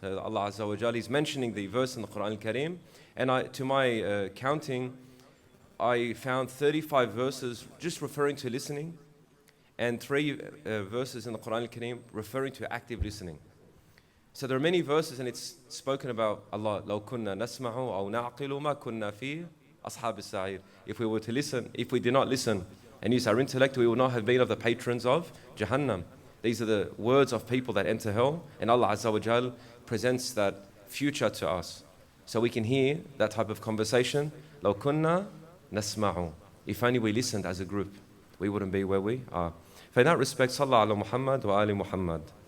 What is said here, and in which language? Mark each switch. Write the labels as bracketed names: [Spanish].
[English] Allah Azza wa Jalla is mentioning the verse in the Quran al-Kareem, and to my counting, I found 35 verses just referring to listening, and 3 verses in the Quran al-Kareem referring to active listening. So there are many verses, and it's spoken about Allah. [Arabic] لو كنا نسمع أو نعقل ما كنا في أصحاب السعير. [English] If we were to listen, if we did not listen and use our intellect, we would not have been of the patrons of Jahannam. These are the words of people that enter hell, and Allah Azza wa Jal presents that future to us. So we can hear that type of conversation. [Arabic] لو كنا نسمع. [English] If only we listened as a group, we wouldn't be where we are. For in that respect, [Arabic] صلى على محمد وآل محمد.